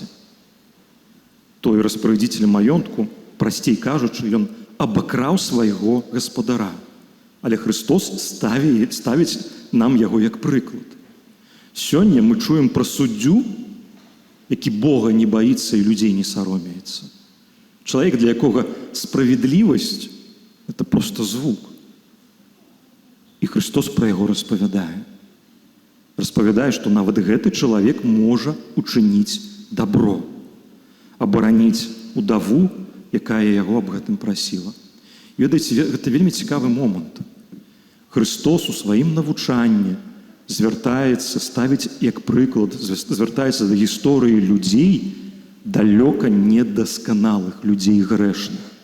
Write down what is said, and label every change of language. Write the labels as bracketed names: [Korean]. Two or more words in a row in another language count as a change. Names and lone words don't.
[Belarusian] Той распарадзіцель маёнтку, прасцей кажучы, ён абакраў свайго гаспадара. Але Христос ставіць нам яго як прыклад. Сёння мы чуем пра суддзю, які Бога не баіцца і людзей не саромеецца. Чалавек, для якога справедлівасць – [Russian] это просто звук. [Belarusian] І Христос пра яго распавядае. распавядае, што нават гэты чалавек можа учыніць дабро, абараніць удаву, якая яго аб гэтым прасіла. І ведаеце, гэта вельмі цікавы момант. Христос у сваім навучанні звяртаецца, ставіць як прыклад, звяртаецца да гісторыі людзей, далёка недасканалых, людзей грэшных.